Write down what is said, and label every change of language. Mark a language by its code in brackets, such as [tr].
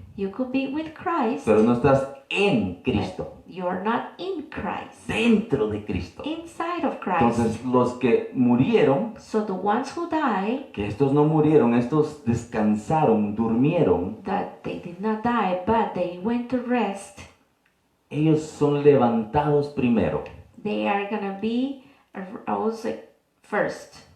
[en] You could be with Christ, [es] pero no estás en Cristo, [en] but you are not in Christ, [es] dentro de Cristo. [en] inside of Christ. [es] Entonces, los que murieron, [en] So the ones who die, [es] que estos no murieron, estos descansaron, durmieron, [en] that they did not die, but they went to rest, [es] ellos son levantados primero. [en] they are going to be also first.